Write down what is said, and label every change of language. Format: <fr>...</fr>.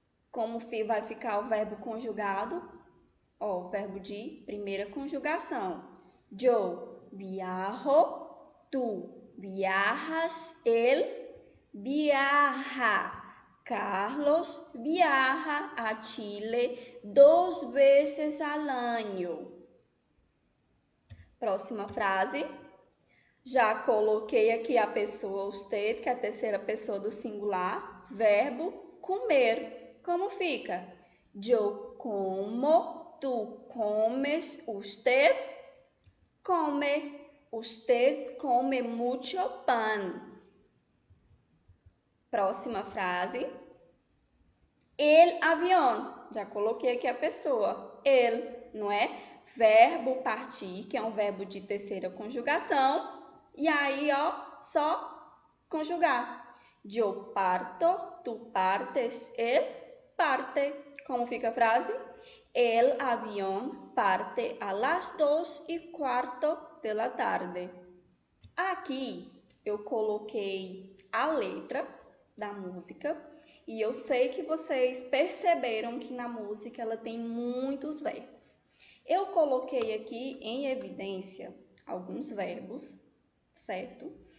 <pt>Como vai ficar o verbo conjugado? Ó, o verbo de primeira conjugação.</pt> <es>Yo viajo, tú viajas, él viaja. Carlos viaja a Chile 2 veces al año.</es> <pt>Próxima frase. Já coloquei aqui a pessoa usted, que é a terceira pessoa do singular. Verbo comer. Como fica?</pt> <es>Yo como, tú comes, usted come. Usted come mucho pan.</es> <pt>Próxima frase.</pt> <es>El avión.</es> <pt>Já coloquei aqui a pessoa. El, não é? Verbo partir, que é um verbo de terceira conjugação. E aí, ó, só conjugar.</pt> <es>Yo parto, tú partes, él parte.</es> <pt>Como fica a frase?</pt> <es>El avión parte a las 2:15 de la tarde.</es> <pt>Aqui eu coloquei a letra da música e eu sei que vocês perceberam que na música ela tem muitos verbos. Eu coloquei aqui em evidência alguns verbos, certo?</pt>